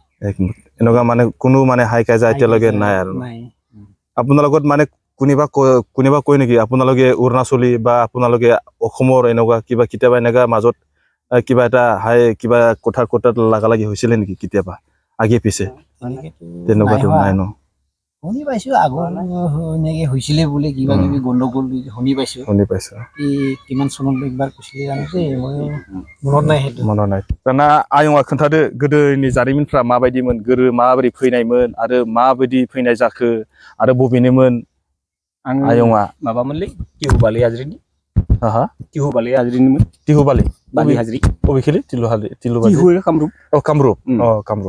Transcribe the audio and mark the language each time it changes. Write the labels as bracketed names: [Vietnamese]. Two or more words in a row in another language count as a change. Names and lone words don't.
[Assamese] এনেকুৱা মানে কোনো মানে হাই কাজা এতিয়ালৈকে নাই আৰু আপোনালোকত মানে কোনোবা কয় নেকি আপোনালোকে অৰুণাচলী বা আপোনালোকে অসমৰ এনেকুৱা কিবা কেতিয়াবা এনেকা মাজত কিবা এটা কিবা কোঠাত লাগালাগি হৈছিলে নেকি কেতিয়াবা আগে পিছে তেনেকুৱাটো নাই ন শুনি পাইছো আগৰ এনেকে হৈছিলে বোলে কিবা কিবি গণ্ডগোল শুনি পাইছো কিমান চনত একবাৰ কৈছিলে জানো মই মনত নাই [Bodo] दाना आयंआ खोन्थादो गोदोनि जारिमिनफ्रा माबायदिमोन गोदो माबोरै फैनायमोन आरो माबायदि फैनाय जाखो आरो बबेनिमोन आयंआ माबामोनलै तिहुबालि हाजरिनि तिहुबालि हाजरिनिमोन तिहुबालि बालि हाजरि बबेखिलि तिहुबालि कामरुप